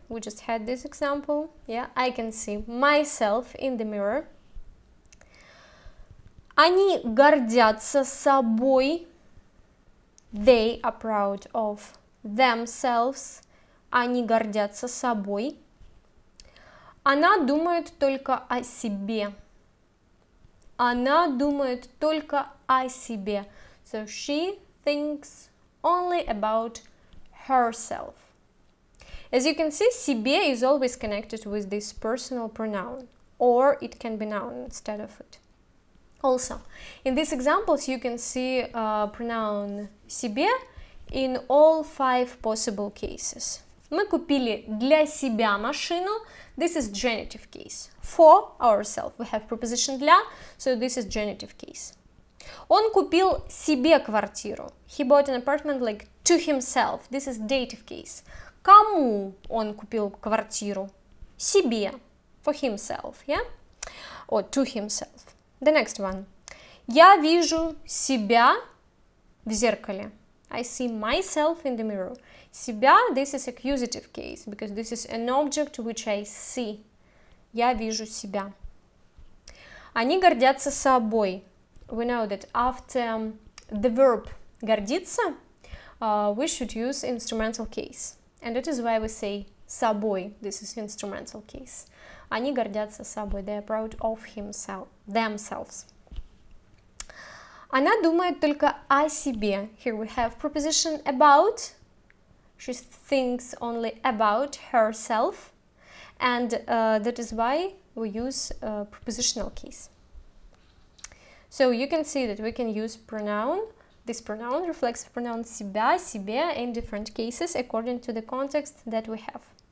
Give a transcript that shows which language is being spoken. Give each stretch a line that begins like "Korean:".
English: We just had this example. Yeah, I can see myself in the mirror.
Russian: Они гордятся собой.
English: They are proud of themselves.
Russian: Они гордятся собой. Она думает только о себе. Она думает только о себе.
English: So she thinks only about herself. As you can see, себе is always connected with this personal pronoun, or it can be noun instead of it. Also, in these examples, you can see pronoun себе in all 5 possible cases.
Russian: Мы купили для себя машину.
English: This is genitive case. For ourselves. We have preposition для, so this is genitive case.
Russian: Он купил себе квартиру.
English: He bought an apartment like to himself. This is dative case.
Russian: Кому он купил квартиру? Себе.
English: For himself, yeah? Or to himself. The next one.
Russian: Я вижу себя в зеркале.
English: I see myself in the mirror. Себя, this is accusative case, because this is an object which I see.
Russian: Я вижу себя. Они гордятся собой.
English: We know that after the verb гордиться, we should use instrumental case. And that is why we say собой. This is instrumental case.
Russian: Они гордятся собой.
English: They are proud of themselves.
Russian: Она думает только о себе.
English: Here we have preposition about. She thinks only about herself. And that is why we use prepositional case. So you can see that we can use this pronoun, reflexive pronoun себя, себе in different cases according to the context that we have.